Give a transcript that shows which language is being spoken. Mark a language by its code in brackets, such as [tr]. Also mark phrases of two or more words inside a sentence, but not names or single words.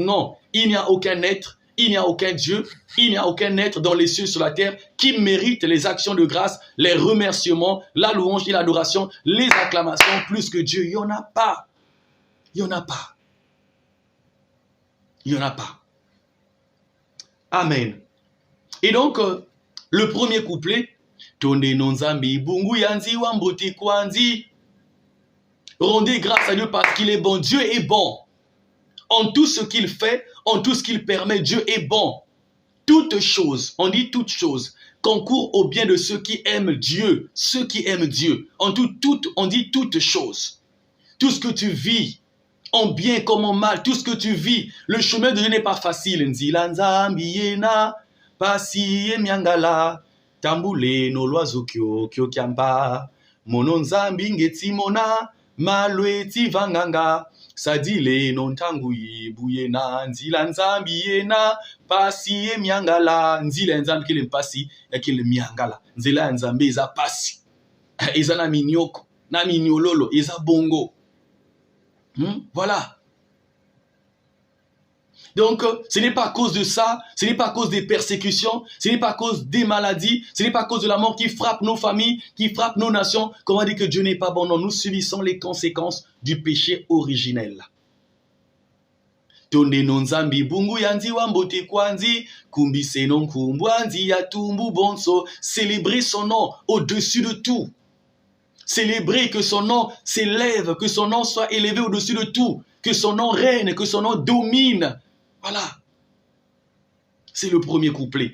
[fr] Non, il n'y a aucun être, il n'y a aucun Dieu, il n'y a aucun être dans les cieux sur la terre qui mérite les actions de grâce, les remerciements, la louange et l'adoration, les acclamations plus que Dieu. Il n'y en a pas. Il n'y en a pas. Il n'y en a pas. Amen. Et donc, le premier couplet, [kg] Tonde nonzambi bungu yanzi wamboti kwanzi. [fr] Rendez grâce à Dieu parce qu'il est bon. Dieu est bon. En tout ce qu'il fait, en tout ce qu'il permet, Dieu est bon. Toutes choses, on dit toutes choses, concourent au bien de ceux qui aiment Dieu. Ceux qui aiment Dieu. En tout, on dit toutes choses. Tout ce que tu vis, en bien comme en mal, tout ce que tu vis, le chemin de Dieu n'est pas facile. [ln] Nzila nzambi pasi miangala, tambule no loazo kyo kiamba, mono nzambi ngetimona, malweti vanganga, sadile non tanguyi buyena, nzila nzambi yena, pasi miangala, nzila nzambi kile mpasi, ya kile miangala, nzila nzambi eza pasi, eza na minyoko, na minyololo, eza bongo. [fr] Voilà. Donc, ce n'est pas à cause de ça, ce n'est pas à cause des persécutions, ce n'est pas à cause des maladies, ce n'est pas à cause de la mort qui frappe nos familles, qui frappe nos nations. Comment dire que Dieu n'est pas bon? Non, nous subissons les conséquences du péché originel. [kg] Tonde nonzambi bungu yanzi wambote kwanzi, kumbise non kumbwanzi yatumbu bonso. [fr] Célébrer son nom au-dessus de tout. Célébrer que son nom s'élève, que son nom soit élevé au-dessus de tout, que son nom règne, que son nom domine. Voilà. C'est le premier couplet.